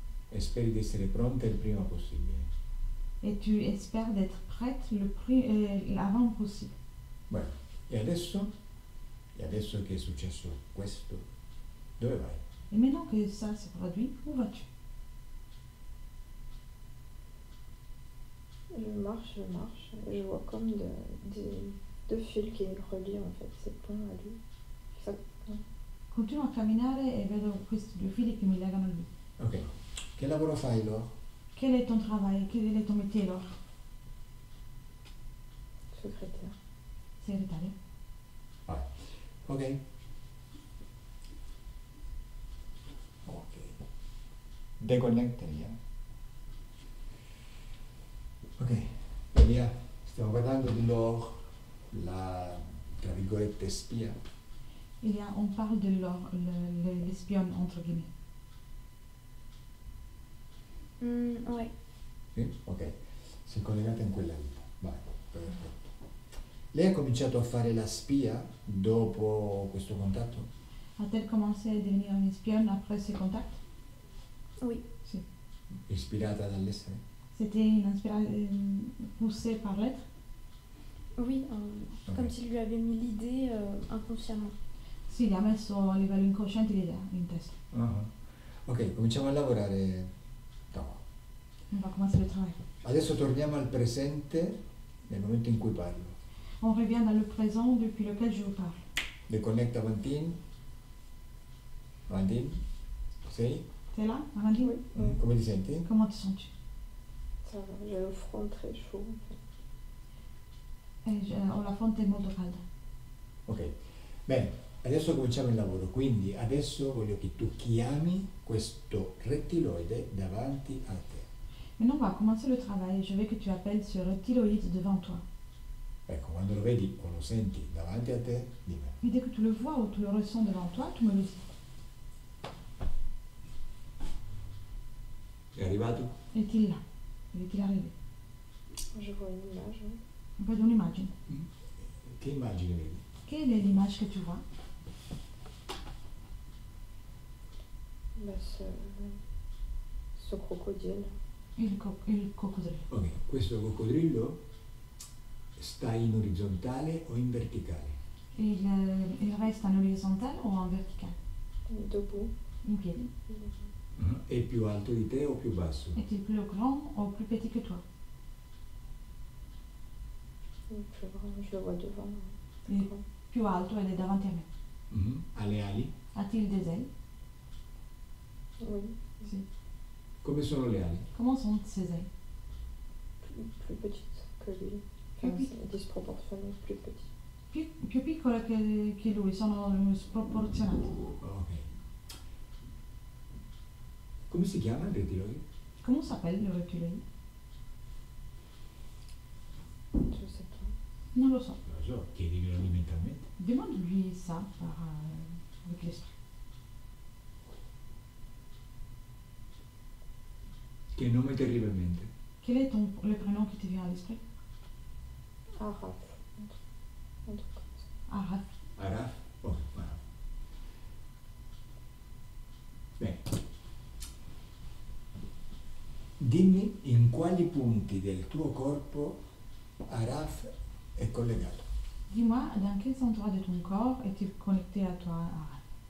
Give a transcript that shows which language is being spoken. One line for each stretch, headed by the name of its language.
Italian: E speri di essere pronta il prima possibile.
French: Et tu espères d'être prête l'avant possible.
Italian: Beh, e adesso che è successo questo, dove vai?
French: Et maintenant que ça s'est produit, où vas-tu? je marche, et je vois comme deux fils qui relient en fait ces points à lui. Ça,
Italian: Continuo a camminare e vedo questi due fili che mi legano a lui. Ok, che lavoro fai, Lo?
French: Quel est ton travail? Quel est ton métier, Laure? secrétaire.
Italian: Segretario. Vai. Ok. Ok. Deconnecta, Elia. Ok, Elia, stiamo parlando di Laure, la, tra virgolette, spia.
French: On parle de Laure, l'espionne, entre guillemets. Ouais.
Italian: Sì? Ok, si è collegata in quella vita. Vai, perfetto. Lei ha cominciato a fare la spia dopo questo contatto?
French: A-t-elle commencé à devenir une espionne après ces contacts? Oui.
Italian: Si. Ispirata dall'essere?
French: C'était une inspiration poussée par l'être? Oui, comme s'il lui avait mis l'idée inconsciemment.
Italian: Sì, gli ha messo a livello inconsciente l'idea in testa. Ok, cominciamo a lavorare dopo.
French: On va commencer le travail.
Italian: Adesso torniamo al presente nel momento in cui parlo.
French: On revient dans le présent depuis lequel je vous parle.
Italian: Deconnecta Valentin. Valentin? Sei?
French: T'es là, Amandine? Oui.
Italian: Come ti senti?
French: Comment te sens-tu? Ça va, j'ai le front très chaud.
Italian: Ho la fronte molto calda. Ok, bene, adesso cominciamo il lavoro, quindi adesso voglio che tu chiami questo rettiloide davanti a te.
French: Maintenant, on va commencer le travail. Je veux que tu appelles ce reptiloïde devant toi.
Italian: Ecco, quando lo vedi o lo senti davanti a te, dimmi.
French: Et dès que tu le vois ou tu le ressens devant toi, tu me le dis.
Italian: È arrivato?
French: Est-il là? Est-il arrivé? Je vois une image. Oui. On peut une image.
Italian: Che immagine vedi?
French: Quelle est l'image que tu vois? Bah, ce crocodile.
Italian: Il coccodrillo. Ok, questo coccodrillo sta in orizzontale o in verticale?
French: Il reste en horizontal ou en vertical? Debout.
Italian: In piedi. È più alto di te o più basso?
French: Est-il plus grand ou plus petit que toi? Plus grand, je le vois devant. Il est
Italian: più alto ed è davanti a me. Ha le ali?
French: A-t-il des ailes? Oui.
Italian: Si. Come sono le ali?
French: Comment sont ses ailes? Plus petite que lui. Enfin, c'est disproportionné, plus petit.
Italian: Più piccole che lui, sono sproporzionate. Ok. Come si chiama il rettiloide?
French: Comment s'appelle le reptiloïde? Je sais pas.
Italian: Non lo so. Non lo so, chiedimelo mentalmente.
French: Demande-lui ça avec l'esprit.
Italian: Che nome ti arriva in mente?
French: Quel est le prénom qui te vient à l'esprit? Araf. Un truc comme ça. Araf.
Italian: Araf? Oh, Araf. Bene. Dimmi in quali punti del tuo corpo Araf è collegato.
French: Dis-moi, dans quels endroits de ton corps est-il connecté à toi, Araf?